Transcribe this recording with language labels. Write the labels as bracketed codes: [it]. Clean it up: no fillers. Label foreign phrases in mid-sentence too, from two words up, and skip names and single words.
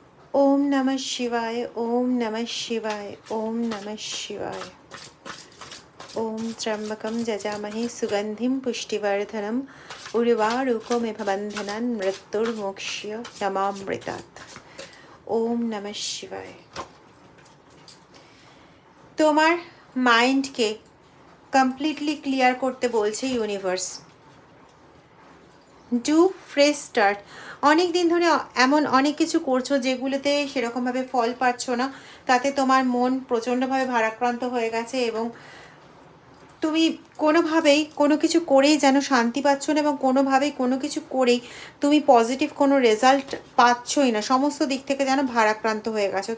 [sa] ओम नमः शिवाय, ओम नमः शिवाय, ओम नमः शिवाय। ओम त्र्यंबकं यजामहे सुगंधिं पुष्टिवर्धनम् उर्वारुकमिव बन्धनान् मृत्युर्मोक्ष्य यमामृतात्। ओम नमः शिवाय। [bn] তোমার [en] mind-ke completely clear [bn] করতে বলছে ইউনিভার্স। [en] do fresh start. [bn] অনেক দিন ধরে এমন অনেক কিছু করছো যেগুলোতে সেরকমভাবে ফল পাচ্ছ না, তাতে তোমার মন প্রচণ্ডভাবে ভারাক্রান্ত হয়ে গেছে এবং তুমি কোনোভাবেই কোনো কিছু করেই যেন শান্তি পাচ্ছ না এবং কোনোভাবেই কোনো কিছু করেই তুমি পজিটিভ কোনো রেজাল্ট পাচ্ছই না, সমস্ত দিক থেকে যেন ভারাক্রান্ত হয়ে গেছো।